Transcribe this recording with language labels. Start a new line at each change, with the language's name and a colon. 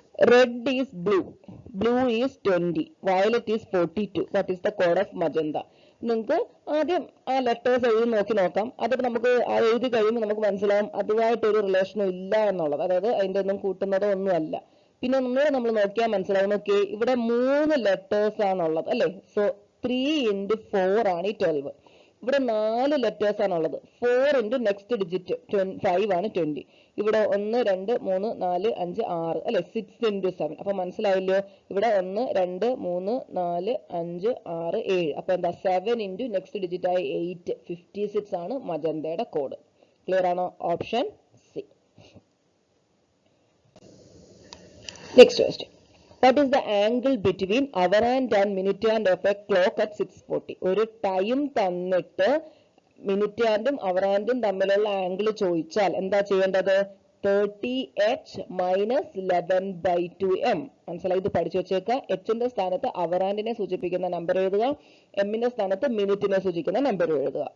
English: Red is blue, blue is 20, violet is 42. What is the code of magenta?
Malayalam: നിങ്ങൾക്ക് ആദ്യം ആ letters എഴുതി നോക്കാം. അത് നമുക്ക് ആ എഴുതി കഴിയുമ്പോൾ നമുക്ക് മനസ്സിലാവും അതുമായിട്ടൊരു റിലേഷനും ഇല്ല എന്നുള്ളത്. അതായത് അതിന്റെ ഒന്നും കൂട്ടുന്നതോ ഒന്നുമല്ല. പിന്നെ ഒന്നുകൂടെ നമ്മൾ നോക്കിയാൽ മനസ്സിലാവും. ഓക്കെ, ഇവിടെ 3 ലെറ്റേഴ്സ് ആണുള്ളത് അല്ലെ. സോ 3 into 4 ആണ് ഈ 12. ഇവിടെ 4 ലെറ്റേഴ്സ് ആണുള്ളത്. 4 into നെക്സ്റ്റ് ഡിജിറ്റ് 5 ആണ് 20. ഇവിടെ 1 2 3 4 5 6 അല്ലെ. 6 into 7. അപ്പൊ മനസ്സിലായില്ലോ? ഇവിടെ 1 2 3 4 5 6 7. അപ്പൊ എന്താ? 7 into നെക്സ്റ്റ് ഡിജിറ്റ് ആയി 8, 56 ആണ് മജന്തയുടെ കോഡ്. ക്ലിയർ ആണോ? Option C.
English: Next question. What is the angle between hour hand and minute hand of a clock at 6:40?
Malayalam: ഒരു ടൈം തന്നിട്ട് മിനിറ്റ് ഹാൻഡും അവർ ഹാൻഡും തമ്മിലുള്ള ആംഗിൾ ചോദിച്ചാൽ എന്താ ചെയ്യേണ്ടത്? 30h minus 11/2m. മനസ്സിലായി? ഇത് പഠിച്ചു വെച്ചേക്കുക. എച്ചിന്റെ സ്ഥാനത്ത് അവർ ഹാൻഡിനെ സൂചിപ്പിക്കുന്ന നമ്പർ എഴുതുക, എമ്മിന്റെ സ്ഥാനത്ത് മിനിറ്റിനെ സൂചിപ്പിക്കുന്ന നമ്പർ എഴുതുക.